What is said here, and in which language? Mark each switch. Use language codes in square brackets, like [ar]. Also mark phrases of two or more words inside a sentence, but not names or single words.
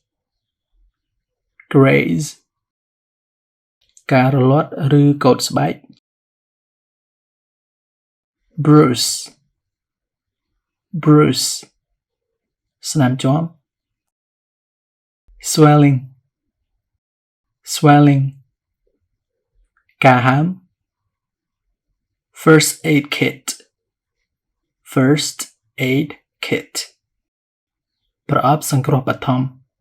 [en] graze [km] ការរលាត់ឬកូតស្បែក [en] bruise bruise [km] ស្នាមជាំ [en] swelling swelling [km] ការហាម [en] first aid kit first aid kit [km] ប្រអប់សង្គ្រោះបឋម